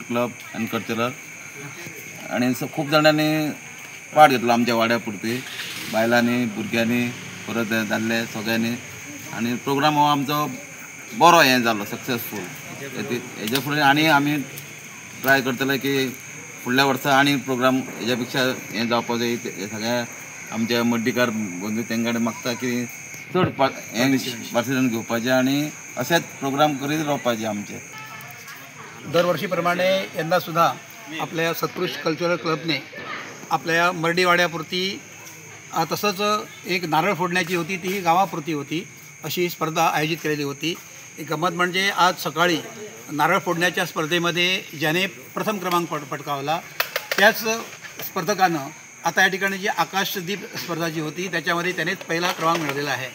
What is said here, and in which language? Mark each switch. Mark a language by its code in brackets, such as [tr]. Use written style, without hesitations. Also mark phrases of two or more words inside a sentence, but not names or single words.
[en] club and cultural [kok] आनी खूब जाणांनी पार्ट घेतलो आमच्या वाड्या पुरती बायलांनी भुरग्यांनी परत दादले सगळ्यांनी आनी प्रोग्राम हो आमचो बरो हें जालो सक्सेसफूल हेजे फुडें आनी आमी ट्राय करतले की फुडल्या वर्सा आनी प्रोग्राम हेज्या पेक्षा हें जावपा जाय हे सगळ्या आमच्या मड्डीकार बंधू तेंकडे मागता की चड पार्टिसिपेशन घेवपाचें आनी अशेंच प्रोग्राम करीत रावपाचे आमचे [mr] दरवर्षीप्रमाणे यंदा सुद्धा आपल्या सत्पुरुष कल्चरल क्लबने आपल्या मर्डीवाड्यापुरती तसंच एक नारळ फोडण्याची होती ती गावापुरती होती अशी स्पर्धा आयोजित केलेली होती. एक गंमत म्हणजे आज सकाळी नारळ फोडण्याच्या स्पर्धेमध्ये ज्याने प्रथम क्रमांक पटकावला त्याच स्पर्धकानं आता या ठिकाणी जी आकाशदीप स्पर्धा जी होती त्याच्यामध्ये त्यानेच पहिला क्रमांक मिळवलेला आहे.